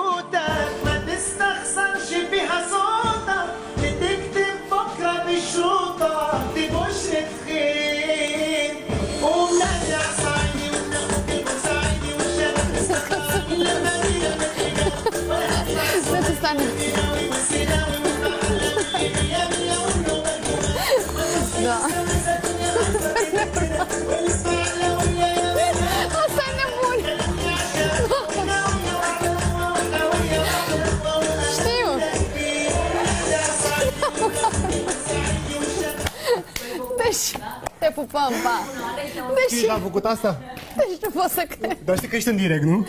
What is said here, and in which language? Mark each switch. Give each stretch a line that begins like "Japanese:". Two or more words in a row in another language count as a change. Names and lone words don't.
Arabic: بسكوتك ما تستخسرش فيها صوتك بتكتب بكرة بشروطك دي بشرة خير ومنادي على صعيدي وناخد البورسعيدي والشباب السكراني لما بينا لا تستنى. لا استنى بوني.
Romanian: știu. Deci, te pupăm, pa. Știi că am făcut asta? Deci nu pot să cred. Dar știi că ești în direct, nu?